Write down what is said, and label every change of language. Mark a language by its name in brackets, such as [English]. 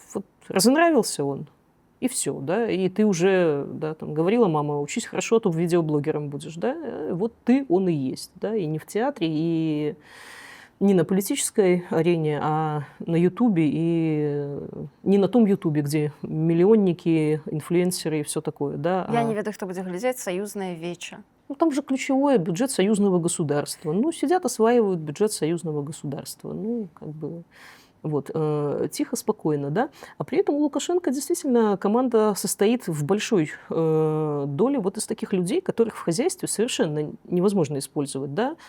[Russian] Вот разонравился он, и все, да, и ты уже, да, там, говорила мама, учись хорошо, а то видеоблогером будешь, да, вот ты, он и есть, да, и не в театре, и не на политической арене, а на Ютубе, и не на том Ютубе, где миллионники, инфлюенсеры и все такое, да. [Belarusian] Я не ведаю, хто будзе глядзець саюзнае веча. [Russian] Ну, там же ключевое бюджет союзного государства. Ну, сидят, осваивают бюджет союзного государства. Ну, как бы... Вот, тихо, спокойно, да. А при этом у Лукашенко действительно команда состоит в большой доле вот из таких людей, которых в хозяйстве совершенно невозможно использовать, да.